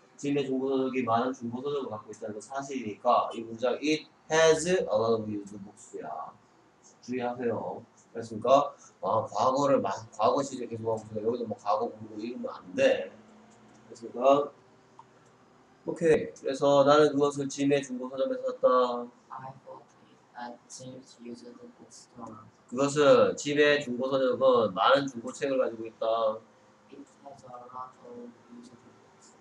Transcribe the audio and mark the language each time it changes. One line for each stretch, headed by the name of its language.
Korean: 짐의 중고서적이 많은 중고서적을 갖고 있다는 건 사실이니까 이 문장
English: it has a lot of used books
Korean: 야. 주의하세요. 됐습니까? 과거를 과거 시제 계속 하고 있으니까 여기도 뭐 과거 부르고 이러면 안 돼. 됐습니까? 오케이. 그래서 나는 그것을 짐의 중고서점에서 샀다.
English: I bought it at Jim's used bookstore.
Korean: 그것은 짐의 중고서점은 많은 중고책을 가지고 있다.
English: It has a lot of used books.